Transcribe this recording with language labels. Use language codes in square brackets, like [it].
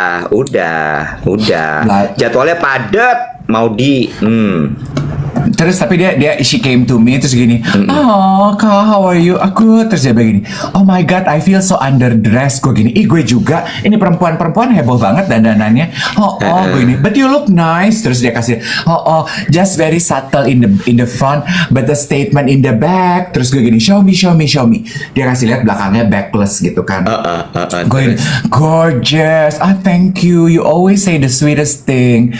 [id] Udah. Jadwalnya padat, Maudi. Terus tapi dia [en] she came to me [id] terus gini, [en] oh Kak, how are you? [id] Aku terus dia begini, [en] oh my god, I feel so underdressed. [id] Gue gini, gue juga. Ini perempuan heboh banget dandanannya. Gue gini, [en] but you look nice. [id] Terus dia kasih, [en] just very subtle in the front, but the statement in the back. [id] Terus gue gini, [en] show me. [id] Dia kasih lihat belakangnya backless gitu kan. Gue gini, [en] gorgeous. Thank you. You always say the sweetest thing.